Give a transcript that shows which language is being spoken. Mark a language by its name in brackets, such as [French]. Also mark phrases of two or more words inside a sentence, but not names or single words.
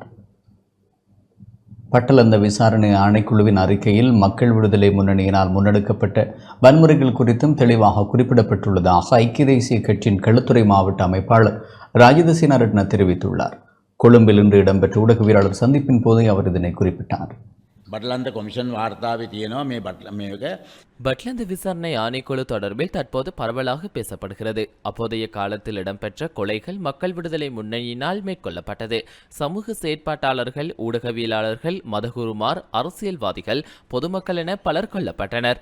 [Tamil] பட்டலந்த விசாரணை ஆணைக்குழுவின் அறிக்கையில் மக்கள் விடுதலை முன்னணியினால் முன்னெடுக்கப்பட்ட வன்முறைகள் குறித்தும் தெளிவாக குறிப்பிடப்பட்டுள்ளதாக ஐக்கிய தேசிய கட்சியின் களுத்துறை மாவட்ட அமைப்பாளர் ராஜித சேனாரட்ன தெரிவித்துள்ளார். கொழும்பில் இன்று இடம்பெற்ற ஊடகவியலாளர் சந்திப்பின் போதே அவர் இதனை குறிப்பிட்டார். [Sinhala] බටලන්ද කොමිෂන් වාර්තාවේ තියෙනවා මේ මේක [Tamil] பட்லந்து விசாரணை ஆணைக்குழு தொடர்பில் தற்போது பரவலாக பேசப்படுகிறது. அப்போதைய காலத்தில் இடம்பெற்ற கொலைகள் மக்கள் விடுதலை முன்னணியினால் மேற்கொள்ளப்பட்டது. சமூக செயற்பாட்டாளர்கள், ஊடகவியலாளர்கள், மதகுருமார், அரசியல்வாதிகள், பொதுமக்கள் என பலர் கொல்லப்பட்டனர்.